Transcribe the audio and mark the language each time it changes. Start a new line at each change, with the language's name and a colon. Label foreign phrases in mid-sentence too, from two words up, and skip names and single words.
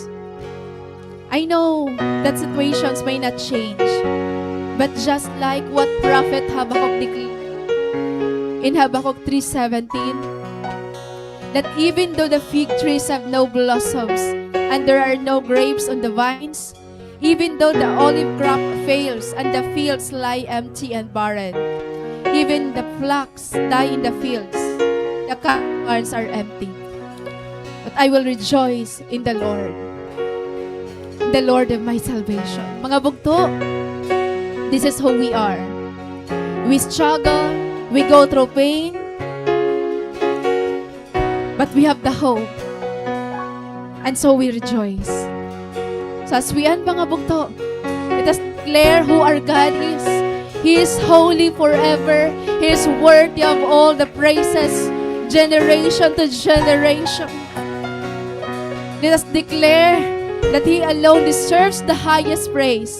English: I know that situations may not change, but just like what Prophet Habakkuk declared in Habakkuk 3:17, that even though the fig trees have no blossoms and there are no grapes on the vines, even though the olive crop fails and the fields lie empty and barren, even the flocks die in the fields, the barns are empty. But I will rejoice in the Lord of my salvation.
Waray: Mga bugto,
English: this is who we are. We struggle, we go through pain, but we have the hope. And so we rejoice. So as we end,
Waray: mga bugto,
English: let us declare who our God is. He is holy forever. He is worthy of all the praises, generation to generation. Let us declare that He alone deserves the highest praise.